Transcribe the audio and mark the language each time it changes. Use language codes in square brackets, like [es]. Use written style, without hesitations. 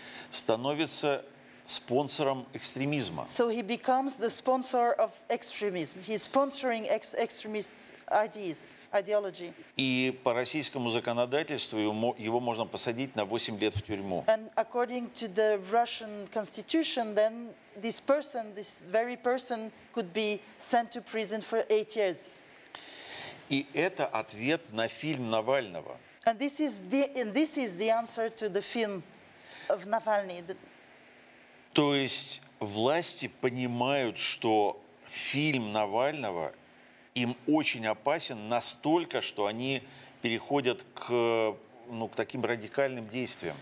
[ru] становится спонсором экстремизма. [en] So he becomes the sponsor of extremism. He's sponsoring extremist ideology. [ru] И по российскому законодательству его можно посадить на 8 лет в тюрьму. [en] And according to the Russian constitution, then this very person, could be sent to prison for 8 years. [ru] И это ответ на фильм Навального. [en] And this is the answer to the film of Navalny. [ru] То есть власти понимают, что фильм Навального им очень опасен настолько, что они переходят к таким радикальным действиям.